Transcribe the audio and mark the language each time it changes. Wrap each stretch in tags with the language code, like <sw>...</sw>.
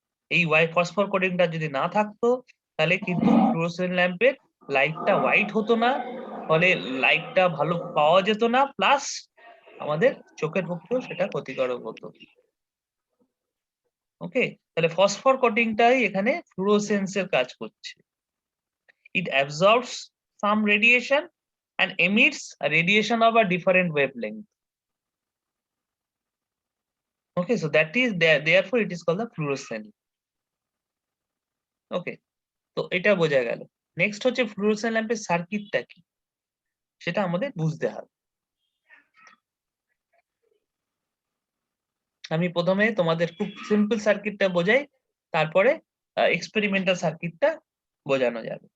<bn>এই ফসফর কোটিংটা যদি না থাকতো, তাহলে কিন্তু ফ্লুরোসেন্ট ল্যাম্পের লাইটটা হোয়াইট হতো না, ফলে লাইটটা ভালো পাওয়া যেত না, প্লাস আমাদের চোখের পক্ষেও সেটা ক্ষতিকারক হতো। ওকে, তাহলে ফসফর কোটিংটাই এখানে ফ্লুরোসেন্সের কাজ করছে।</bn> <en>It absorbs some radiation and emits a radiation of a different wavelength. Okay, so that is there, therefore it is called the fluorescent.</en> <bn>Okay, তো এটা বোঝা গেল। নেক্সট হচ্ছে ফ্লুরোসেন্ট ল্যাম্পের সার্কিটটা কি, সেটা আমাদের বুঝতে হবে। আমি প্রথমে তোমাদের খুব সিম্পল সার্কিটটা বোঝাই, তারপরে এক্সপেরিমেন্টাল সার্কিটটা বোঝানো যাবে।</bn>